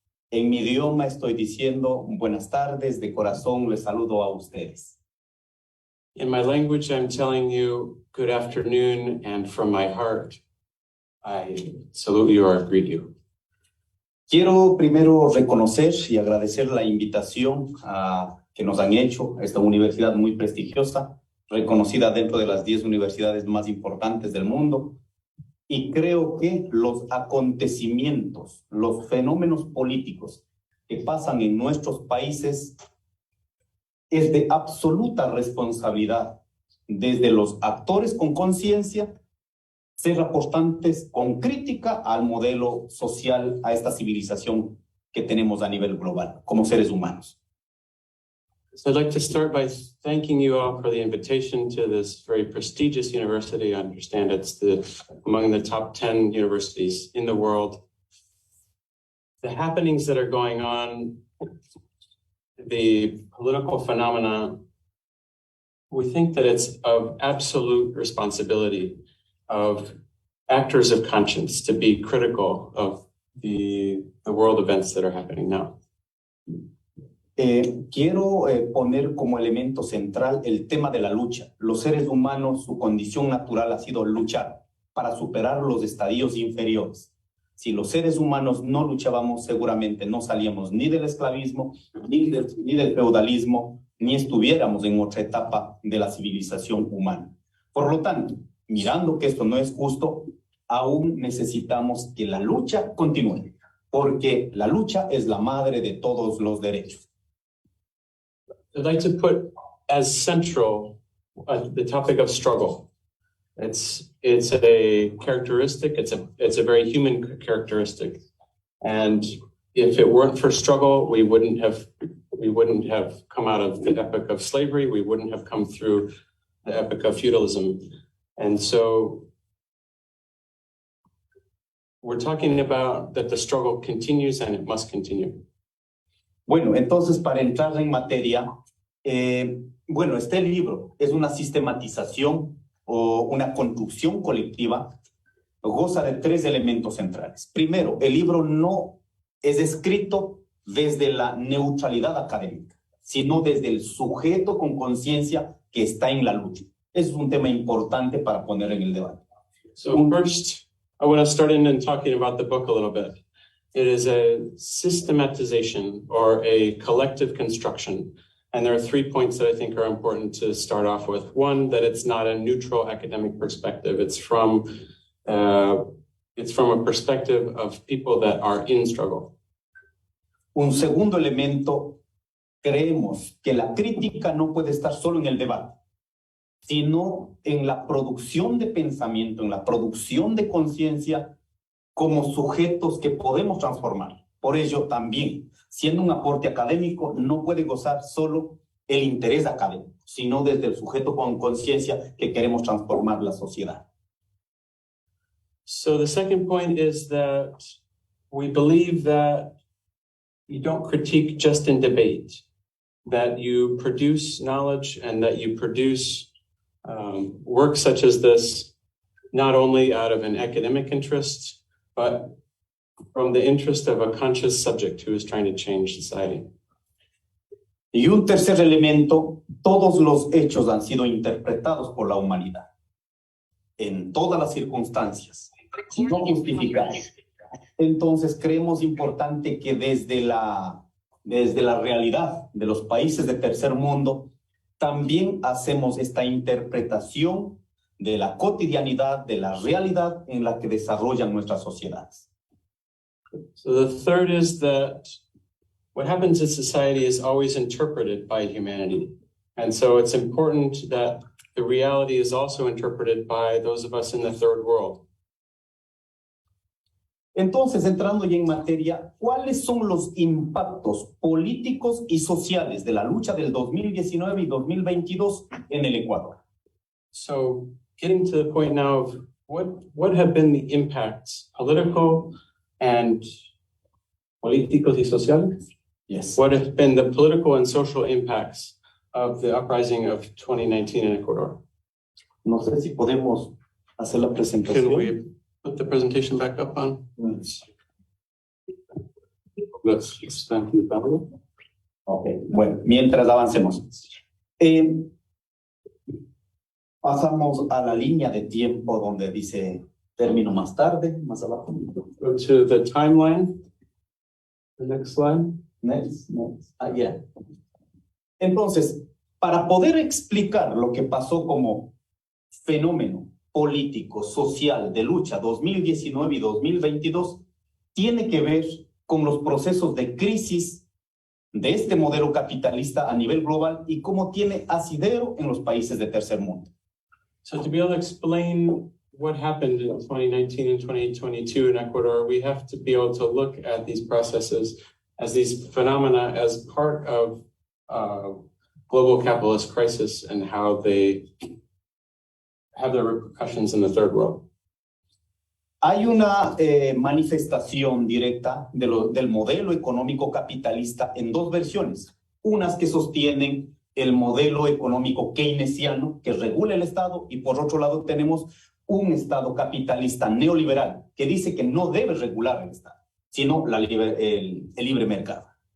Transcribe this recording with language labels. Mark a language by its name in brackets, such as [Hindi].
[Spanish] En mi idioma estoy diciendo buenas tardes, de corazón les saludo a ustedes. [English] In my language, I'm telling you good afternoon, and from my heart, I salute you or greet you. [Spanish] Quiero primero reconocer y agradecer la invitación que nos han hecho a esta universidad muy prestigiosa, reconocida dentro de las 10 universidades más importantes del mundo. Y creo que los acontecimientos, los fenómenos políticos que pasan en nuestros países es de absoluta responsabilidad desde los actores con conciencia, ser aportantes con crítica al modelo social, a esta civilización que tenemos a nivel global como seres humanos. [English] So I'd like to start by thanking you all for the invitation to this very prestigious university. I understand it's among the top 10 universities in the world. The happenings that are going on, the political phenomena, we think that it's of absolute responsibility of actors of conscience to be critical of the world events that are happening now. [Spanish] Quiero poner como elemento central el tema de la lucha. Los seres humanos, su condición natural ha sido luchar para superar los estadios inferiores. Si los seres humanos no luchábamos, seguramente no salíamos ni del esclavismo, ni del feudalismo, ni estuviéramos en otra etapa de la civilización humana. Por lo tanto, mirando que esto no es justo, aún necesitamos que la lucha continúe, porque la lucha es la madre de todos los derechos. [English] I'd like to put as central the topic of struggle. It's a characteristic. It's a very human characteristic, and if it weren't for struggle, we wouldn't have come out of the epoch of slavery. We wouldn't have come through the epoch of feudalism, and so we're talking about that the struggle continues and it must continue. [Spanish] Bueno, entonces para entrar en materia, bueno, este libro es una sistematización o una construcción colectiva, goza de 3 elementos centrales. Primero, el libro no es escrito desde la neutralidad académica, sino desde el sujeto con conciencia que está en la lucha. Es un tema importante para poner en el debate. [English] So first, I want to start in and talking about the book a little bit. It is a systematization or a collective construction. And there are 3 points that I think are important to start off with. One, that it's not a neutral academic perspective. It's from a perspective of people that are in struggle. [Spanish] Un segundo elemento, creemos que la crítica no puede estar solo en el debate, sino en la producción de pensamiento, en la producción de conciencia como sujetos que podemos transformar. Por ello, también, siendo un aporte académico, no puede gozar solo el interés académico, sino desde el sujeto con conciencia que queremos transformar la sociedad. [English] So the second point is that we believe that you don't critique just in debate, that you produce knowledge and that you produce work such as this, not only out of an academic interest, but from the interest of a conscious subject who is trying to change society. [Spanish] Y un tercer elemento, todos los hechos han sido interpretados por la humanidad, en todas las circunstancias, no justificados. Entonces creemos importante que desde la realidad de los países de tercer mundo, también hacemos esta interpretación de la cotidianidad, de la realidad en la que desarrollan nuestras sociedades. [English] So the third is that what happens in society is always interpreted by humanity. And so it's important that the reality is also interpreted by those of us in the third world. [Spanish] Entonces, entrando ya en materia, ¿cuáles son los impactos políticos y sociales de la lucha del 2019 y 2022 en el Ecuador? [English] So getting to the point now of what have been the impacts, political and [Spanish] políticos y sociales? [English] Yes. What have been the political and social impacts of the uprising of 2019 in Ecuador? [Spanish] No sé si podemos hacer la [English] Can [Spanish] presentación. [English] we put the presentation back up on? Let's expand the panel. [Spanish] Ok, bueno, mientras avancemos. Pasamos a la línea de tiempo donde dice término más tarde, más abajo. [English] Go to the timeline. The next slide. Next. Yeah. [Spanish] Entonces, para poder explicar lo que pasó como fenómeno político, social de lucha 2019 y 2022, tiene que ver con los procesos de crisis de este modelo capitalista a nivel global y cómo tiene asidero en los países de tercer mundo. [English] So to be able to explain what happened in 2019 and 2022 in Ecuador, we have to be able to look at these processes as these phenomena as part of global capitalist crisis and how they have their repercussions in the third world. [Spanish] Hay una manifestación directa del modelo económico capitalista en dos versiones. Unas que sostienen el modelo económico keynesiano que regula el Estado y por otro lado tenemos un Estado capitalista neoliberal que dice que no debe regular el Estado, sino el libre mercado.